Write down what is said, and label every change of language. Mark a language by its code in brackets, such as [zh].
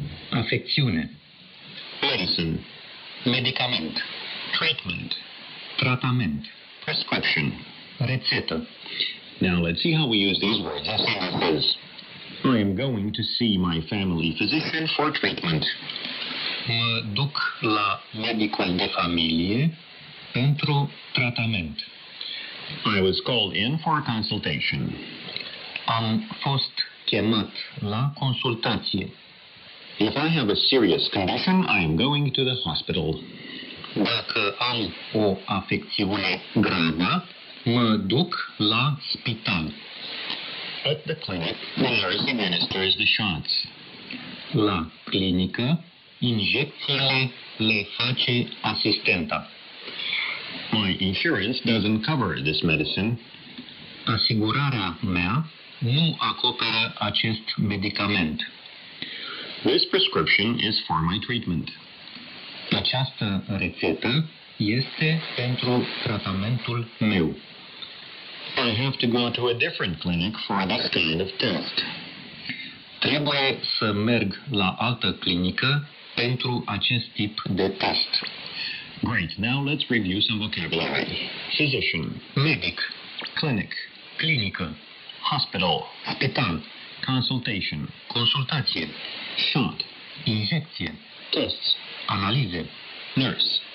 [ro] afecțiune, [en] medicine, [ro] medicament, [en] treatment, [ro] tratament, [en] prescription. [ro] rețetă. [en] Now let's see how we use these words in sentences. I am going to see my family physician for treatment. [ro] Mă duc la medicul de familie pentru tratament. [en] I was called in for a consultation. [ro] Am fost chemat la consultație. [en] If I have a serious condition, I am going to the hospital. [ro] Dacă am o afecțiune gravă, mă duc la spital. [en] At the clinic, the nurse administers the shots. [ro] La clinică, injecțiile le face asistenta. [en] My insurance doesn't cover this medicine. [ro] Asigurarea mea nu acoperă acest medicament. [en] This prescription is for my treatment. [ro] Această rețetă este pentru tratamentul meu. [en] I have to go to a different clinic for this kind of test. [ro] Trebuie să merg la altă clinică pentru acest tip de test. [en] Great, now let's review some vocabulary. Physician, [ro] Medic, [en] clinic, [ro] clinică, [en] hospital, [ro] spital, [en] consultation, [ro] consultație, [en] shot, [ro] injecție, [en] tests, [ro] analize, [en] nurse,